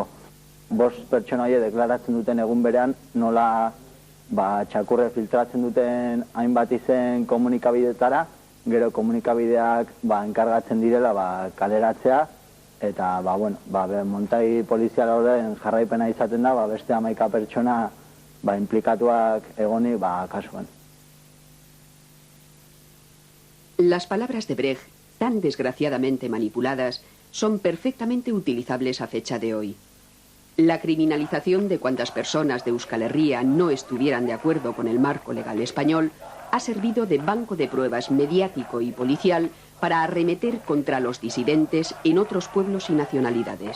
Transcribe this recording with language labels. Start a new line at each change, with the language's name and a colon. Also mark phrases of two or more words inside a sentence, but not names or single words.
Basque: 5 pertsona horiek deklaratzen duten egun berean nola txakurre filtratzen duten hainbat izen komunikabidetara, gero komunikabideak enkargatzen direla kaleratzea, eta montai polizial horren jarraipena izaten da, beste 11 pertsona implikatuak egonik kasuan.
Spanish: Las palabras de Brecht, tan desgraciadamente manipuladas, son perfectamente utilizables a fecha de hoy. La criminalización de cuantas personas de Euskal Herria no estuvieran de acuerdo con el marco legal español ha servido de banco de pruebas mediático y policial para arremeter contra los disidentes en otros pueblos y nacionalidades.